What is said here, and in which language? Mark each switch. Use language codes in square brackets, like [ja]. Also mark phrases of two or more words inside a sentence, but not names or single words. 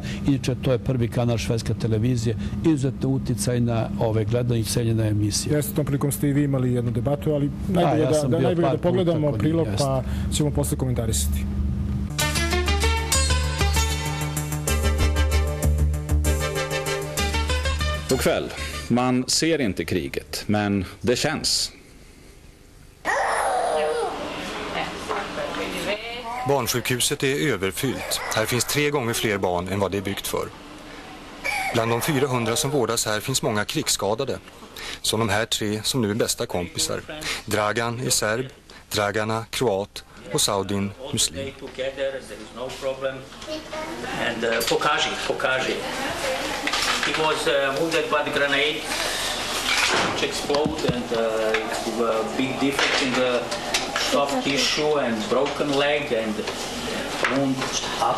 [sr] Inače, to je prvi kanal švedske televizije, izuzetno uticaj na ove gledanje i cenjena emisija. Jeste, tom prilikom ste i vi imali jednu debatu, ali najbolje da pogledamo prilog pa ćemo posle komentarisati. [sv] God kväll. Man ser inte kriget, men det känns. Barnsjukhuset är överfyllt. Här finns 3 gånger fler barn än vad det är byggt för. Bland de 400 som vårdas här finns många krigsskadade. Som de här 3 som nu är bästa kompisar. Dragan är serb, Dragana kroat och Saudin muslim. [sr] Pokaži. [en] He was wounded by the grenade which exploded and it's a big defect in the soft tissue and broken leg and wound up.